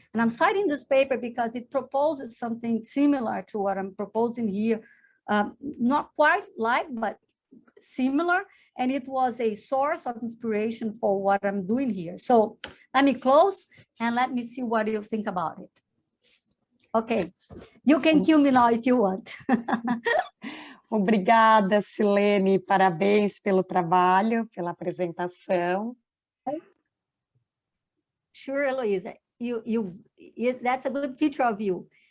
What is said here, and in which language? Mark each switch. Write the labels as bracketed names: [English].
[English] And I'm citing this paper because it proposes something similar to what I'm proposing here, not quite like, but similar, and it was a source of inspiration for what I'm doing here. So let me close and let me see what you think about it. Okay, you can kill me now if you want. [Portuguese] Obrigada, Silene, parabéns pelo trabalho, pela apresentação. [English] Sure, Eloisa, that's a good feature of you.